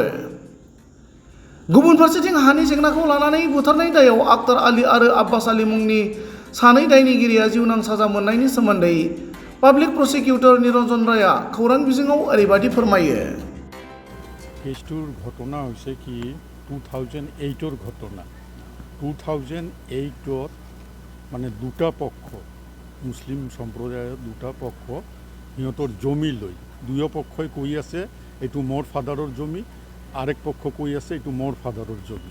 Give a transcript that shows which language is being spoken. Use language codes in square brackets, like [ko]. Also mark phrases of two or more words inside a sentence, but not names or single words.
[brx] गुबुन फारसेथिं हानि जेंनाखौ लानानै बुथारनाय दायाव आख्तार आली आरो आब्बास आली मुंनि सानै दायनिगिरिया जिउनां साजा मोननायनि सोमोन्दै पाब्लिक प्रसिकिउटर निरन्जन रायआ खौरां बिजोङाव ओरैबायदि फोरमायो। [as] केसটোৰ ঘটনা হৈছে কি 2008 ঘটনা। 2008 মানে দুটা পক্ষ মুছলিম সম্প্ৰদায়ৰ দুটা পক্ষ সিহঁতৰ জমি লৈ দুয়ো পক্ষই কৈ আছে এইটো মোৰ ফাদাৰৰ জমি, আরেক পক্ষ কৈ আছে এইটো মোৰ ফাদাৰৰ জমি।